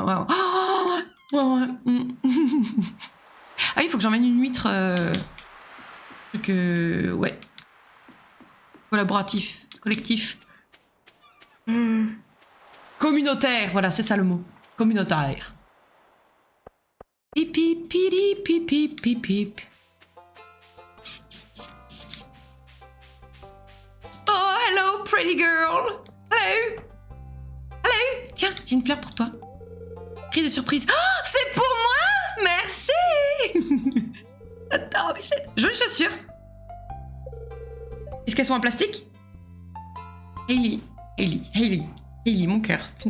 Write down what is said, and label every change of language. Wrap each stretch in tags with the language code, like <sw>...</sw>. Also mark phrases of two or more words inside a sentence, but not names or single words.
<fr>Ah oui, il faut que j'emmène une huître. Ouais. Collaboratif, collectif. Communautaire, voilà, c'est ça le mot. Communautaire. Pip, pip, pip, pip, pip, pip, pip.</fr> <en>Oh, hello, pretty girl. Hello.</en> <fr>Tiens, j'ai une fleur pour toi. Cri de surprise. Oh, c'est pour moi. Merci. Attends, Michel. Jolies chaussures. Est-ce qu'elles sont en plastique? Hailey, mon cœur.</fr>